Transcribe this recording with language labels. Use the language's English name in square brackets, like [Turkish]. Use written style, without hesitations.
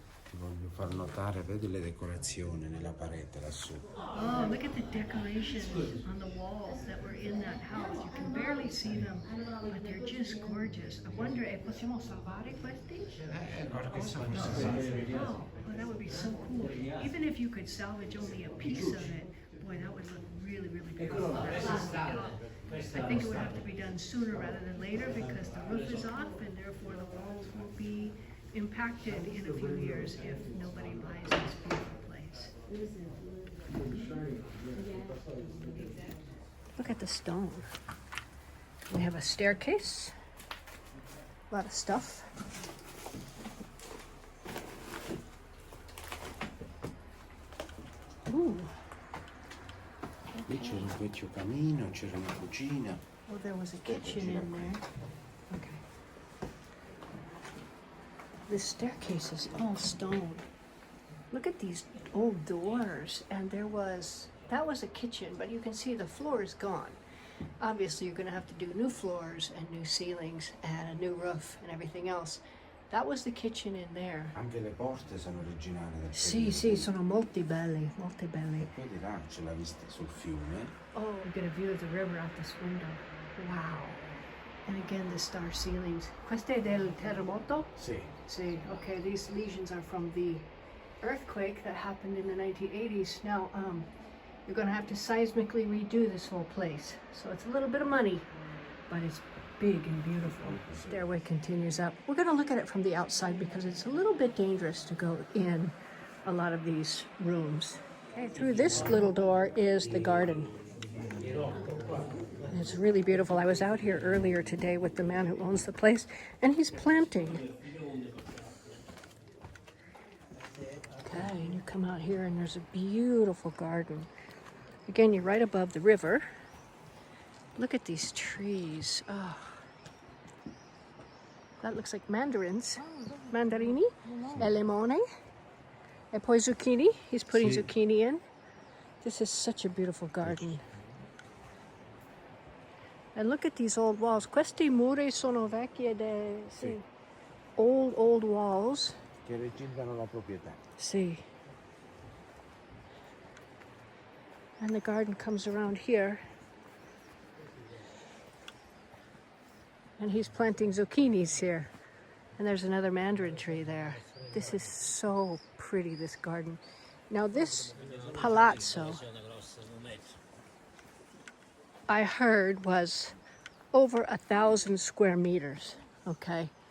[Italian] Ti voglio far notare, vedi le decorazioni nella parete lassù. [English] Oh, look at the decorations on the walls that were in that house. You can barely see them, but they're just gorgeous. [Italian] I wonder, possiamo salvare questi? Qualcosa posso fare. [English] Oh, well, that would be so cool. Even if you could salvage only a piece of it, boy, that would look really, really beautiful. I think it would have to be done sooner rather than later because the roof is off and therefore the walls will be impacted in a few years if nobody buys this beautiful place. Look at the stone. We have a staircase, a lot of stuff. Ooh. [Italian] Lì c'era un vecchio camino, c'era una cucina. [English] Oh, there was a kitchen in there. Okay. This staircase is all stone. Look at these old doors. And that was a kitchen, but you can see the floor is gone. Obviously, you're going to have to do new floors and new ceilings and a new roof and everything else. That was the kitchen in there. [Italian] Anche le porte sono originali del Sì, sì, sono molto belli, molto belli. E poi di là c'è la vista sul fiume. [English] Oh, we get a view of the river out this window. Wow. And again, the star ceilings. Queste del terremoto? [Italian] Sì. [English] See, okay, these lesions are from the earthquake that happened in the 1980s. Now, you're going to have to seismically redo this whole place. So it's a little bit of money, but it's big and beautiful. Stairway continues up. We're going to look at it from the outside because it's a little bit dangerous to go in a lot of these rooms. Okay, through this little door is the garden. It's really beautiful. I was out here earlier today with the man who owns the place, and he's planting. Okay, and you come out here and there's a beautiful garden. Again, you're right above the river. Look at these trees. Oh. That looks like mandarins. [Italian] Mandarini, e limone, e poi zucchini. [English] He's putting zucchini in. This is such a beautiful garden. And look at these old walls. [Italian] Questi muri sono vecchie sì. [English] Old walls. [Italian] Che regindano la proprietà. [English] See. And the garden comes around here. And he's planting zucchinis here. And there's another mandarin tree there. This is so pretty, this garden. Now this palazzo, I heard, was over 1,000 square meters, okay?